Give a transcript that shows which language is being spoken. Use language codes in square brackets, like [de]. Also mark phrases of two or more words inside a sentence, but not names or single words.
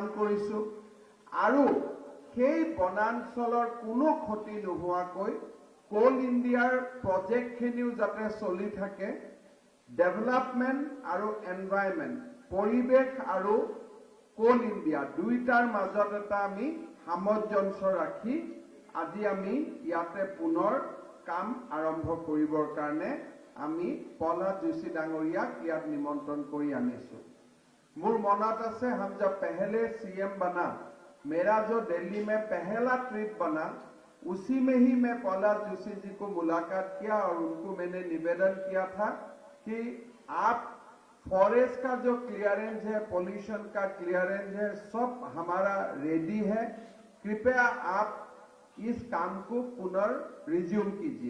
[as] কৰিছো আৰু সেই বনাঞ্চলৰ কোনো ক্ষতি নোহোৱাকৈ কোল ইণ্ডিয়াৰ প্ৰজেক্টখিনিও যাতে চলি থাকে, ডেভেলপমেণ্ট আৰু এনভাইৰনমেণ্ট, পৰিৱেশ আৰু কোল ইণ্ডিয়া দুইটাৰ মাজত এটা আমি সামঞ্জস্য ৰাখি আজি আমি ইয়াতে পুনৰ কাম আৰম্ভ কৰিবৰ কাৰণে আমি प्रहलाद जोशी डांगरियाक ইয়াত निमंत्रण কৰি আনিছো। মোৰ মনত আছে [hi] हम जब पहले सीएम बना, मेरा जो दिल्ली में पहला ट्रिप बना, उसी में ही मैं प्रहलाद जोशी जी को मुलाकात किया और उनको मैंने निवेदन किया था कि आप फॉरेस्ट का जो क्लियरेंस है, पोल्यूशन का क्लियरेंस है, सब हमारा रेडी है, कृपया आप इस काम को पुनर्रिज्यूम कीजिए।